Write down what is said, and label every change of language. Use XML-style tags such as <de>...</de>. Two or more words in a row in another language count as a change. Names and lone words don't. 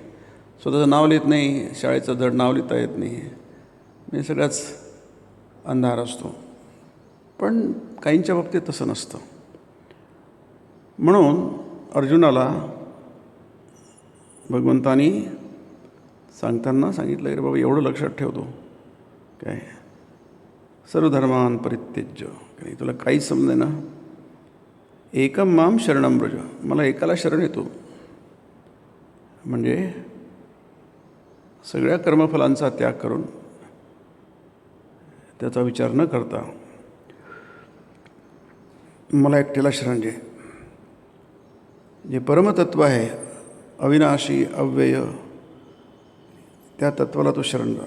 <mr>स्वतःचं नाव लिहित नाही, शाळेचं धड नाव लिहिता येत नाही, म्हणजे सगळाच अंधार असतो. पण काहींच्या बाबतीत तसं नसतं. म्हणून अर्जुनाला भगवंतानी सांगताना सांगितलं की बाबा एवढं लक्षात ठेवतो काय,</mr> <sa>सर्व धर्मान परित्यज्य,</sa> <mr>काही तुला काहीच समजे ना,</mr> <sa>एकम माम शरणम व्रज,</sa> <mr>मला एकाला शरण येतो. म्हणजे सगळ्या कर्मफलांचा त्याग करून त्याचा विचार न करता मला एकट्याला शरण जे परमतत्व आहे, अविनाशी अव्यय, त्या तत्वाला तू शरण जा.</mr>